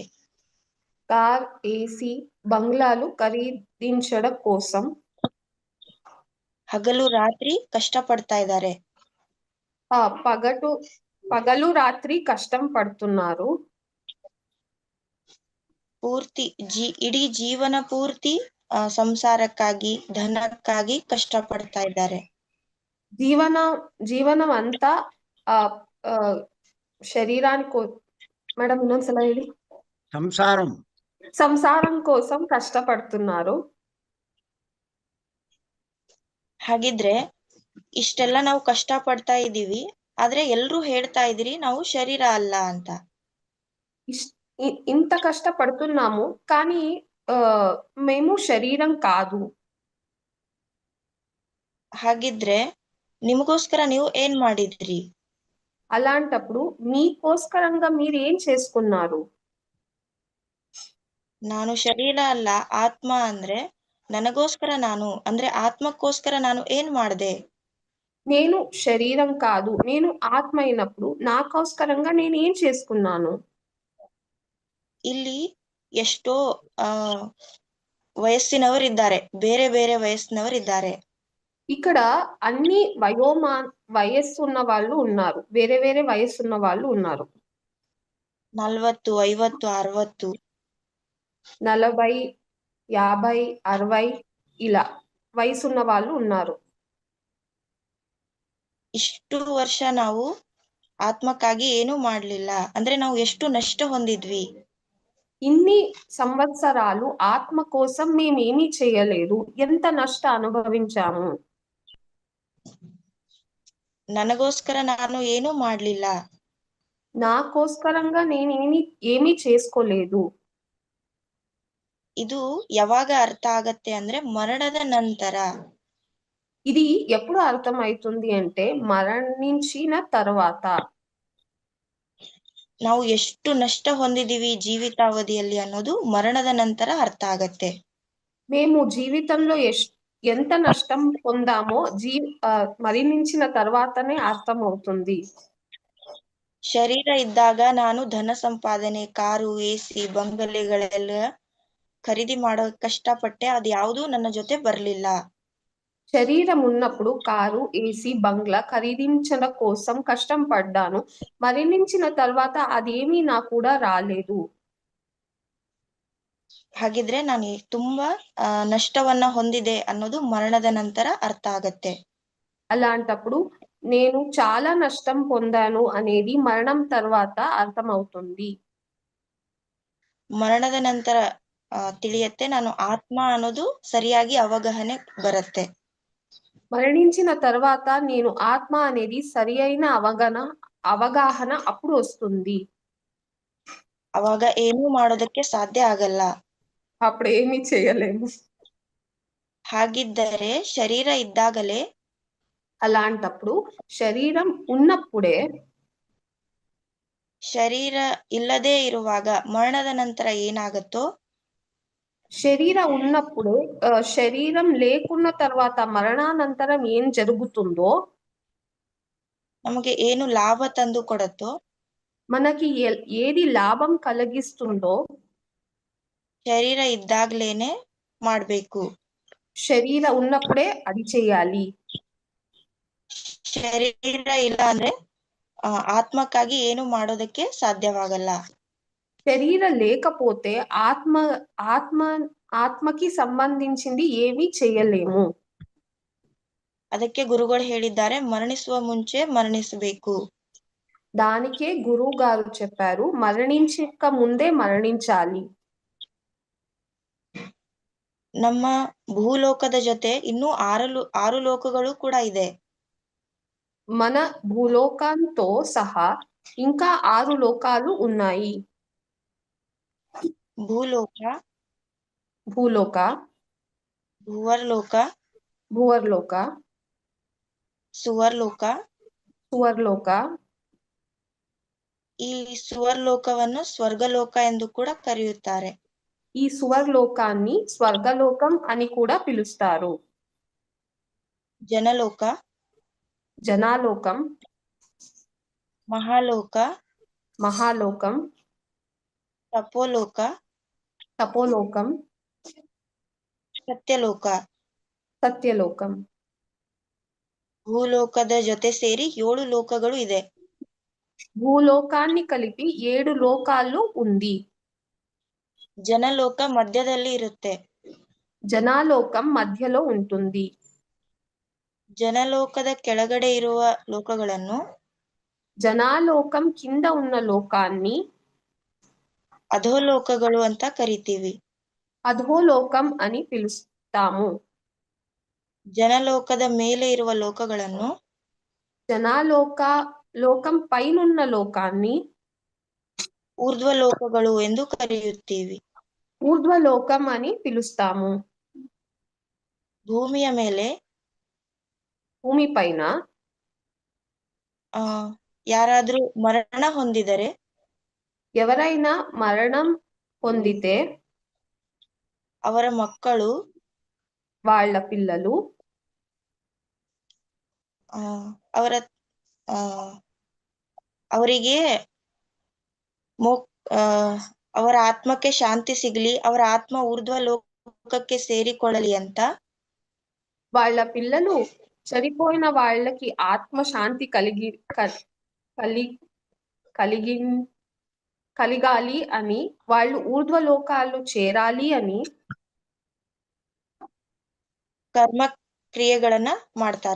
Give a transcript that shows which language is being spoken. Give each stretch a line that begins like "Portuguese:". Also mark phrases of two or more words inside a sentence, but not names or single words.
Telugu: కార్, ఏసీ, బంగ్లాలు ఖరీదించడం కోసం
Kannada: ಹಗಲು ರಾತ್ರಿ ಕಷ್ಟಪಡ್ತಾ ಇದ್ದಾರೆ.
Telugu: ఆ పగలు రాత్రి కష్టం పడుతున్నారు.
Kannada: ಪೂರ್ತಿ ಇಡೀ ಜೀವನ ಪೂರ್ತಿ ಸಂಸಾರಕ್ಕಾಗಿ, ಧನಕ್ಕಾಗಿ ಕಷ್ಟಪಡ್ತಾ ಇದ್ದಾರೆ.
Telugu: జీవనం అంతా ఆ ఆ, శరీరానికి మేడం
Kannada: ಇನ್ನೊಂದ್ಸಲ ಹೇಳಿ.
Telugu: సంసారం కోసం కష్టపడుతున్నారు.
Kannada: ಹಾಗಿದ್ರೆ ಇಷ್ಟೆಲ್ಲ ನಾವು ಕಷ್ಟ ಪಡ್ತಾ ಇದೀವಿ, ಆದ್ರೆ ಎಲ್ರೂ ಹೇಳ್ತಾ ಇದ್ರಿ ನಾವು ಶರೀರ ಅಲ್ಲ ಅಂತ.
Telugu: ఇంత కష్టపడుతున్నాము కానీ మేము శరీరం కాదు.
Kannada: ಹಾಗಿದ್ರೆ ನಿಮಗೋಸ್ಕರ ನೀವು ಏನ್ ಮಾಡಿದ್ರಿ?
Telugu: అలాంటప్పుడు మీకోస్కరంగా మీరు ఏం చేసుకున్నారు?
Kannada: ನಾನು ಶರೀರ ಅಲ್ಲ ಆತ್ಮ ಅಂದ್ರೆ ನನಗೋಸ್ಕರ ನಾನು ಅಂದ್ರೆ ಆತ್ಮಕ್ಕೋಸ್ಕರ ನಾನು ಏನ್ ಮಾಡ್ದೆ?
Telugu: నేను శరీరం కాదు, నేను ఆత్మ అయినప్పుడు నాకోస్కరంగా నేను ఏం చేసుకున్నాను?
Kannada: ಇಲ್ಲಿ ಎಷ್ಟೋ ವಯಸ್ಸಿನವರಿದ್ದಾರೆ, ಬೇರೆ ಬೇರೆ ವಯಸ್ಸಿನವರಿದ್ದಾರೆ.
Telugu: ఇక్కడ అన్ని వయస్సు ఉన్న వాళ్ళు ఉన్నారు, వేరే వేరే వయస్సు ఉన్న వాళ్ళు ఉన్నారు. 40, 50, 60, 40, 50, 60 ఇలా వయసున్న వాళ్ళు ఉన్నారు.
Kannada: ಇಷ್ಟು ವರ್ಷ ನಾವು ಆತ್ಮಕ್ಕಾಗಿ ಏನೂ ಮಾಡ್ಲಿಲ್ಲ ಅಂದ್ರೆ ನಾವು ಎಷ್ಟು ನಷ್ಟ ಹೊಂದಿದ್ವಿ.
Telugu: ఇన్ని సంవత్సరాలు ఆత్మ కోసం మేమేమీ చేయలేదు, ఎంత నష్ట అనుభవించాము.
Kannada: ನನಗೋಸ್ಕರ ನಾನು ಏನೂ ಮಾಡ್ಲಿಲ್ಲ,
Telugu: నాకోస్కరంగా ఏమీ చేసుకోలేదు.
Kannada: ಇದು ಯಾವಾಗ ಅರ್ಥ ಆಗತ್ತೆ ಅಂದ್ರೆ ಮರಣದ ನಂತರ.
Telugu: ఇది ఎప్పుడు అర్థమవుతుంది అంటే మరణించిన తర్వాత.
Kannada: ನಾವು ಎಷ್ಟು ನಷ್ಟ ಹೊಂದಿದೀವಿ ಜೀವಿತಾವಧಿಯಲ್ಲಿ ಅನ್ನೋದು ಮರಣದ ನಂತರ ಅರ್ಥ ಆಗತ್ತೆ.
Telugu: మేము జీవితంలో ఎంత నష్టం పొందామో మరణించిన తర్వాతనే అర్థమవుతుంది.
Kannada: ಶರೀರ ಇದ್ದಾಗ ನಾನು ಧನ ಸಂಪಾದನೆ, ಕಾರು, ಎಸಿ, ಬಂಗಲೆಗಳೆಲ್ಲ ಖರೀದಿ ಮಾಡೋ ಕಷ್ಟಪಟ್ಟೆ, ಅದ್ಯಾವುದೂ ನನ್ನ ಜೊತೆ ಬರ್ಲಿಲ್ಲ.
Telugu: శరీరం ఉన్నప్పుడు కారు, ఏసీ, బంగ్లా ఖరీదించడం కోసం కష్టం పడ్డాను, మరణించిన తర్వాత అదేమీ నా కూడా రాలేదు.
Kannada: ಹಾಗಿದ್ರೆ ನಾನು ತುಂಬಾ ನಷ್ಟವನ್ನ ಹೊಂದಿದೆ ಅನ್ನೋದು ಮರಣದ ನಂತರ ಅರ್ಥ ಆಗತ್ತೆ.
Telugu: అలాంటప్పుడు నేను చాలా నష్టం పొందాను అనేది మరణం తర్వాత అర్థమవుతుంది.
Kannada: ಮರಣದ ನಂತರ ತಿಳಿಯತ್ತೆ ನಾನು ಆತ್ಮ ಅನ್ನೋದು ಸರಿಯಾಗಿ ಅವಗಾಹನೆ ಬರುತ್ತೆ.
Telugu: మరణించిన తర్వాత నేను ఆత్మ అనేది సరి అయిన అవగాహన అప్పుడు వస్తుంది.
Kannada: ಅವಾಗ ಏನೂ ಮಾಡೋದಕ್ಕೆ ಸಾಧ್ಯ ಆಗಲ್ಲ.
Telugu: అప్పుడు ఏమీ చేయలేము.
Kannada: ಹಾಗಿದ್ದರೆ ಶರೀರ ಇದ್ದಾಗಲೇ,
Telugu: అలాంటప్పుడు శరీరం ఉన్నప్పుడే,
Kannada: ಶರೀರ ಇಲ್ಲದೆ ಇರುವಾಗ ಮರಣದ ನಂತರ ಏನಾಗತ್ತೋ,
Telugu: శరీరం ఉన్నప్పుడు శరీరం లేకున్న తర్వాత మరణానంతరం ఏం జరుగుతుందో,
Kannada: ನಮಗೆ ಏನು ಲಾಭ ತಂದು ಕೊಡತ್ತೋ,
Telugu: మనకి ఏది లాభం కలిగిస్తుందో
Kannada: ಶರೀರ ಇದ್ದಾಗ್ಲೇನೆ ಮಾಡ್ಬೇಕು.
Telugu: శరీర ఉన్నప్పుడే అది చేయాలి.
Kannada: ಶರೀರ ಇಲ್ಲ ಅಂದ್ರೆ ಆತ್ಮಕ್ಕಾಗಿ ಏನು ಮಾಡೋದಕ್ಕೆ ಸಾಧ್ಯವಾಗಲ್ಲ.
Telugu: శరీర లేకపోతే ఆత్మకి సంబంధించింది ఏమీ చేయలేము.
Kannada: ಅದಕ್ಕೆ ಗುರುಗಳು ಹೇಳಿದ್ದಾರೆ, ಮರಣಿಸುವ ಮುಂಚೆ ಮರಣಿಸಬೇಕು.
Telugu: దానికే గురువు గారు చెప్పారు, మరణించక ముందే మరణించాలి.
Kannada: ನಮ್ಮ ಭೂಲೋಕದ ಜೊತೆ ಇನ್ನೂ 6 ಲೋಕಗಳು ಕೂಡ ಇದೆ.
Telugu: మన భూలోకంతో సహా ఇంకా 6 లోకాలు ఉన్నాయి. భూలోక, భూలోక,
Kannada: ಭುವರ್ಲೋಕ, ಭುವರ್ಲೋಕ, ಸುವರ್ಲೋಕ. ಸುವರ್ಲೋಕ. ಈ ಸುವರ್ಲೋಕವನ್ನು ಸ್ವರ್ಗಲೋಕ ಎಂದು ಕೂಡ ಕರೆಯುತ್ತಾರೆ.
Telugu: ఈ సువర్లోకాన్ని స్వర్గలోకం అని కూడా పిలుస్తారు.
Kannada: ಜನಲೋಕ,
Telugu: జనాలోకం,
Kannada: ಮಹಾಲೋಕ,
Telugu: మహాలోకం,
Kannada: ತಪೋಲೋಕ,
Telugu: తపోలోకం,
Kannada: ಸತ್ಯಲೋಕ.
Telugu: సత్యలోకం.
Kannada: ಭೂಲೋಕದ ಜೊತೆ ಸೇರಿ 7 ಲೋಕಗಳು ಇದೆ.
Telugu: భూలోకాన్ని కలిపి 7 లోకాలు ఉంది.
Kannada: ಜನಲೋಕ ಮಧ್ಯದಲ್ಲಿ ಇರುತ್ತೆ.
Telugu: జనాలోకం మధ్యలో ఉంటుంది.
Kannada: ಜನಲೋಕದ ಕೆಳಗಡೆ ಇರುವ ಲೋಕಗಳನ್ನು
Telugu: జనాలోకం కింద ఉన్న లోకాన్ని
Kannada: ಅಧೋಲೋಕಗಳು ಅಂತ ಕರಿತೀವಿ.
Telugu: అధోలోకం అని పిలుస్తాము.
Kannada: ಜನಲೋಕದ ಮೇಲೆ ಇರುವ ಲೋಕಗಳನ್ನು
Telugu: లోకం పైనున్న లోకాన్ని
Kannada: ಊರ್ಧ್ವಲೋಕಗಳು ಎಂದು ಕರೆಯುತ್ತೀವಿ.
Telugu: ఊర్ధ్వలోకం అని పిలుస్తాము.
Kannada: ಭೂಮಿಯ ಮೇಲೆ
Telugu: భూమి పైన
Kannada: ಯಾರಾದ್ರೂ ಮರಣ ಹೊಂದಿದರೆ
Telugu: ఎవరైనా మరణం పొందితే
Kannada: ಅವರ ಮಕ್ಕಳು
Telugu: వాళ్ళ పిల్లలు
Kannada: ಅವರ ಅವರಿಗೆ ಅವರ ಆತ್ಮಕ್ಕೆ ಶಾಂತಿ ಸಿಗಲಿ, ಅವರ ಆತ್ಮ ಊರ್ಧ್ವ ಲೋಕಕ್ಕೆ ಸೇರಿಕೊಳ್ಳಲಿ ಅಂತ
Telugu: వాళ్ళ పిల్లలు చనిపోయిన వాళ్ళకి ఆత్మ శాంతి కలిగాలి అని, వాళ్ళు ఊర్ధ్వలోకాలు చేరాలి అని
Kannada: ಕರ್ಮ ಕ್ರಿಯೆಗಳನ್ನ ಮಾಡ್ತಾರೆ.